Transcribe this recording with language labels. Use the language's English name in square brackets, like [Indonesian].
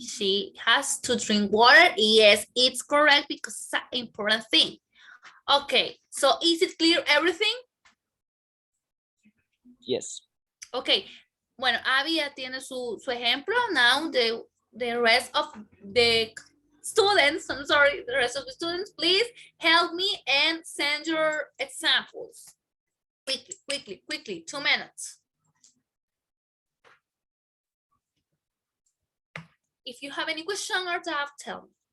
[English] She has to drink water. Yes, it's correct because it's an important thing. Okay, so is it clear everything? Yes. [Spanish] Okay, bueno, Abby ya tiene su ejemplo. [English] Now the rest of the students, I'm sorry, the rest of the students, please help me and send your examples. Quickly, quickly, quickly, 2 minutes. If you have any question or doubt, tell me.